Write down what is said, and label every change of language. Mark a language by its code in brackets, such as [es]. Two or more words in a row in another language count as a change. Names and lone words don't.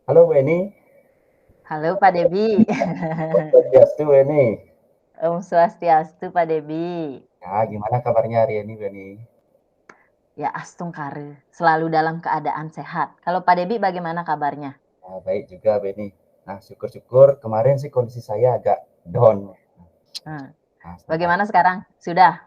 [id] Weni. Halo Pak Debi. Swastiastu Weni. [ban] Om Swastiastu [id] Pak Debi. Nah, gimana kabarnya hari ini Weni? Ya astung kare, selalu dalam keadaan sehat. Kalau Pak Debi bagaimana kabarnya? Nah, baik juga Weni. Nah, syukur-syukur kemarin sih kondisi saya agak down. Hmm. Nah, Bagaimana sekarang? Sudah